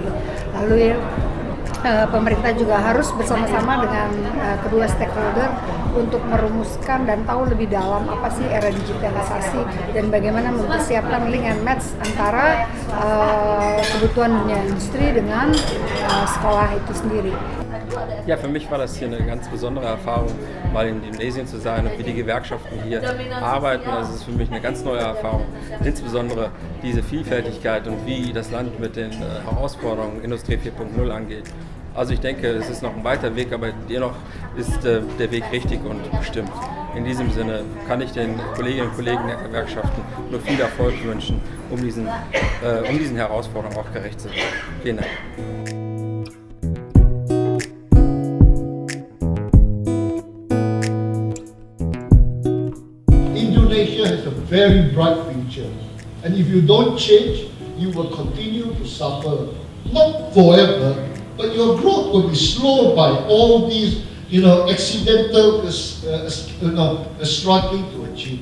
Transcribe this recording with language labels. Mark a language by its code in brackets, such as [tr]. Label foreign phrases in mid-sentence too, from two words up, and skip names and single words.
[id] Lalu pemerintah juga harus bersama-sama dengan kedua stakeholder untuk merumuskan dan tahu lebih dalam apa sih era digitalisasi dan bagaimana mempersiapkan [en] link and match [id] antara kebutuhan dunia industri dengan sekolah itu sendiri. [de] Ja, für mich war das hier eine ganz besondere Erfahrung, mal in Indonesien zu sein und wie die Gewerkschaften hier arbeiten. Das ist für mich eine ganz neue Erfahrung, insbesondere diese Vielfältigkeit und wie das Land mit den Herausforderungen Industrie 4.0 angeht. Also ich denke, es ist noch ein weiter Weg, aber dennoch ist der Weg richtig und bestimmt. In diesem Sinne kann ich den Kolleginnen und Kollegen der Gewerkschaften nur viel Erfolg wünschen, um diesen Herausforderungen auch gerecht zu werden. Vielen Dank. [en] Indonesia has a very bright future, and if you don't change, you will continue to suffer, not forever, but your growth will be slowed by all these, accidental, struggling to achieve.